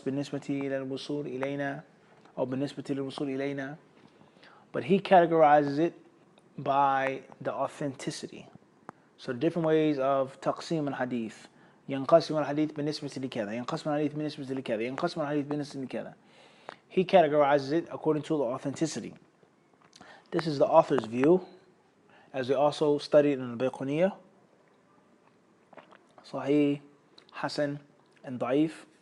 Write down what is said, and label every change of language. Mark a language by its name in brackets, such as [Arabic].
[Arabic] بالنسبة إلى الوصول إلينا أو بالنسبة للوصول إلينا. [English] But he categorizes it by the authenticity. So different ways of [Arabic] تقسيم الحديث. ينقسم الحديث بالنسبة لكذا. ينقسم الحديث بالنسبة لكذا. ينقسم الحديث بالنسبة لكذا. [English] He categorizes it according to the authenticity. This is the author's view, as we also studied in the Bayquniyah. Sahih, Hasan, and Da'if.